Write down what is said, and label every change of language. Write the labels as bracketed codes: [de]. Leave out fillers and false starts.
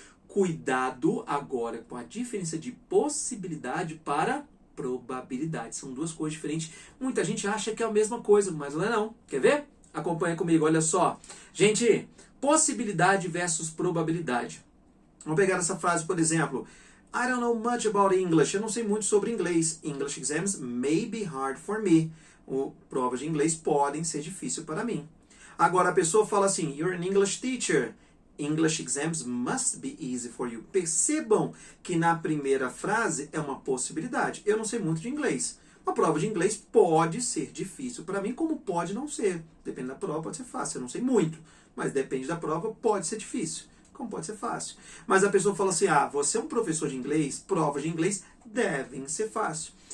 [pt] Cuidado agora com a diferença de possibilidade para probabilidade. São duas coisas diferentes. Muita gente acha que é a mesma coisa, mas não é não. Quer ver? Acompanha comigo, olha só. Gente, possibilidade versus probabilidade. Vamos pegar essa frase, por exemplo. [en] I don't know much about English. [pt] Eu não sei muito sobre inglês. [en] English exams may be hard for me. [pt] Provas de inglês podem ser difíceis para mim. Agora a pessoa fala assim, [en] you're an English teacher. English exams must be easy for you. [pt] Percebam que na primeira frase é uma possibilidade. Eu não sei muito de inglês. Uma prova de inglês pode ser difícil para mim, como pode não ser. Depende da prova, pode ser fácil. Eu não sei muito, mas depende da prova, pode ser difícil. como pode ser fácil. Mas a pessoa fala assim, você é um professor de inglês, provas de inglês devem ser fácil.